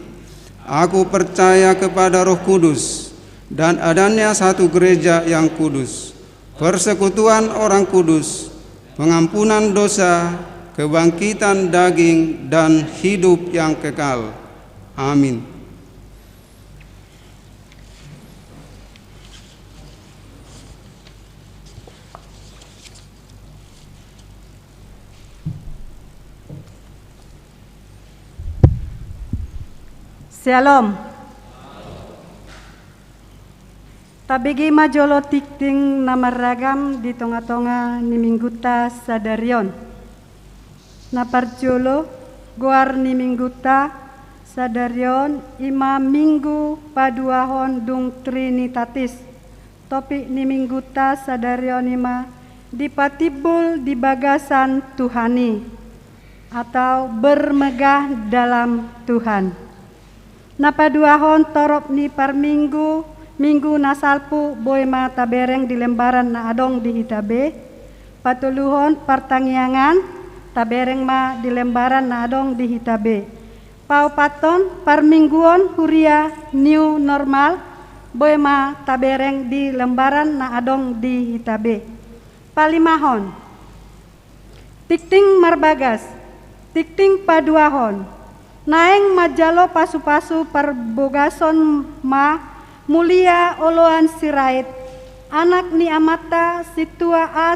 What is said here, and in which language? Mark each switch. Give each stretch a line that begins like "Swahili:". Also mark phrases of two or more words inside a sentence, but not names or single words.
Indonesian: Aku percaya kepada Roh Kudus dan adanya satu gereja yang kudus, persekutuan orang kudus, pengampunan dosa, kebangkitan daging, dan hidup yang kekal. Amin. Shalom.
Batak Toba: Tabigi majolo tikting namaragam di tonga-tonga ni mingguta sadarion. Naparjolo goar ni mingguta sadarion ima minggu paduahon dung trinitatis. Topik ni mingguta sadarion ima dipatibul di bagasan Tuhani atau
Indonesian: bermegah dalam Tuhan.
Batak Toba: Napaduahon torop ni par minggu nasalpu boy mata bereng di lembaran na adong di hitabe, patuluhon partangyangan tabereng ma di lembaran na adong di hitabe. Pau paton par mingguon huria
English: new normal
Batak Toba: boy ma tabereng di lembaran na adong di hitabe. Palimahon tikting marbagas, tikting paduahon. Naeng majalo pasu-pasu perbogason ma mulia oloan sirait, anak ni amata situa a